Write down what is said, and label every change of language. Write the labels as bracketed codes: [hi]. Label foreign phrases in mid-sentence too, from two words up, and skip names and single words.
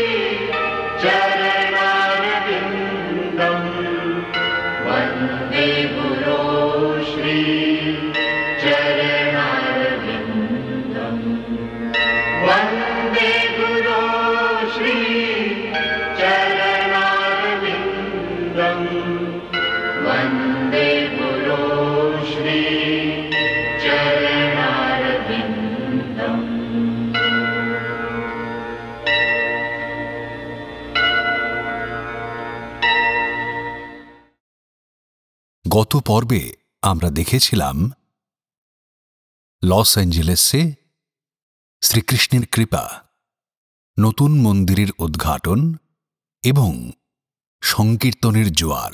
[sa] चरणारविन्दम् वन्दे गुरो श्री चरणारविन्दम् वन्दे गुरो श्री चरणारविन्दम् वन्दे गुरो श्री चरणारविन्दम्। [bn] গত পর্বে আমরা দেখেছিলাম লস অ্যাঞ্জেলেসে শ্রীকৃষ্ণের কৃপা, নতুন মন্দিরের উদ্ঘাটন এবং সংকীর্তনের জোয়ার।